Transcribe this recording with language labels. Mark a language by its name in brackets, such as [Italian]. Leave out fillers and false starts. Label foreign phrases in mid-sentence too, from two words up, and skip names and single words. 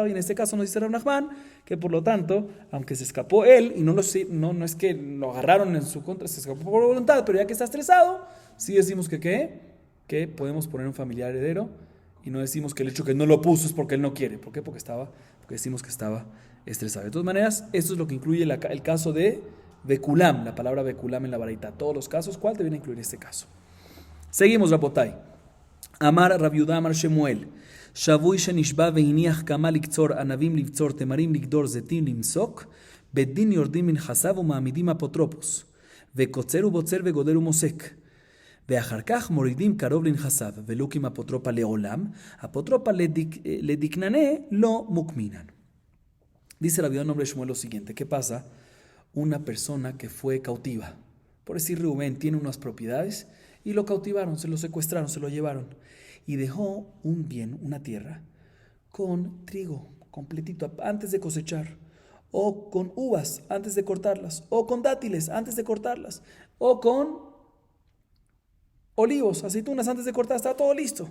[Spanish] Y en este caso nos dice Rav Nachman que por lo tanto, aunque se escapó él, y no es que lo agarraron en su contra, se escapó por voluntad, pero ya que está estresado, sí decimos que podemos poner un familiar heredero, y no decimos que el hecho que no lo puso es porque él no quiere. ¿Por qué? Porque decimos que estaba estresado. De todas maneras, esto es lo que incluye el caso de Bekulam, la palabra Bekulam en la Baraita. Todos los casos, ¿cuál debería incluir este caso? Seguimos, Rabotai. [Hebrew] אמר רב יהודה אמר שמואל. שבוי שנשבע והניח כמה לקצור ענבים לבצור תמרים לגדור זיתים למסוק, בית דין יורדים מנכסיו ומעמידים אפוטרופוס, וקוצר ובוצר וגודל ומוסק. ואחר כך מורידים קרוב לנכסיו, ולוקים אפוטרופה לעולם, אפוטרופה לדקננה לא מוקמינן. [Spanish] Dice la vida nombre de Shmuel lo siguiente: ¿qué pasa? Una persona que fue cautiva. Por decir, Rubén tiene unas propiedades y lo cautivaron, se lo secuestraron, se lo llevaron. Y dejó un bien, una tierra, con trigo completito antes de cosechar, o con uvas antes de cortarlas, o con dátiles antes de cortarlas, o con olivos, aceitunas antes de cortar, está todo listo.